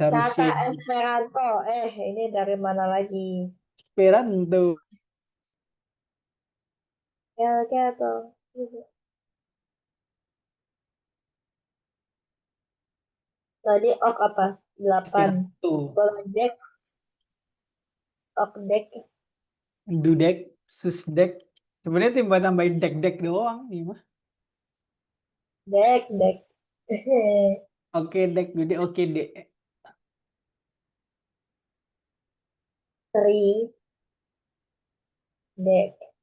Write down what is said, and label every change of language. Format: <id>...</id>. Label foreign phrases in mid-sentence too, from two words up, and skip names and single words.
<id>kata Rusia. Esperanto. Ini dari mana lagi? Esperanto. Ya, gitu. Tadi ok apa? 8. Esperanto. Kalau dek,</id> <eo>ok dek, Dudek, susdek.</eo> <id>Sebenarnya timbal tambahin dek-dek doang nih mah.</id> <eo>dek, dek. Oke dek, dudek, oke dek. Three, dek.</eo>